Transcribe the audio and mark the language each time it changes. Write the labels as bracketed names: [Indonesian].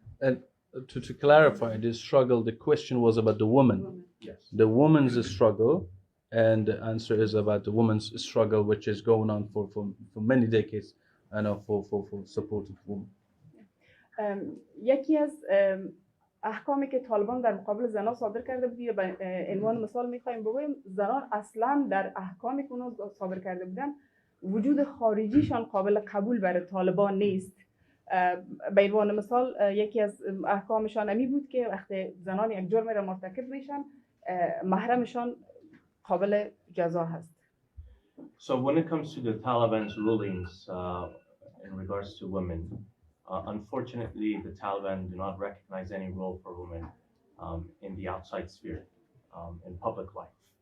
[English] And to clarify this struggle, the question was about the woman. Yes. The woman's struggle, and the answer is about the woman's struggle, which is going on for many decades, and for supported women. [Persian] یکی از احکامی که طالبان در مقابل زنان صادر کرده بود، به عنوان مثال میخوایم بگویم زنان اصلا در احکامی که اونها صادر کرده بودن وجود خارجیشان قابل قبول برای طالبان نیست. به عنوان مثال یکی از احکامشان امی بود که وقتی زنان یک جرم را مرتکب میشن محرمشان قابل جزا هست. [English] So when it comes to the Taliban's rulings in regards to women, unfortunately the Taliban do not recognize any role for women in the outside sphere, in public life.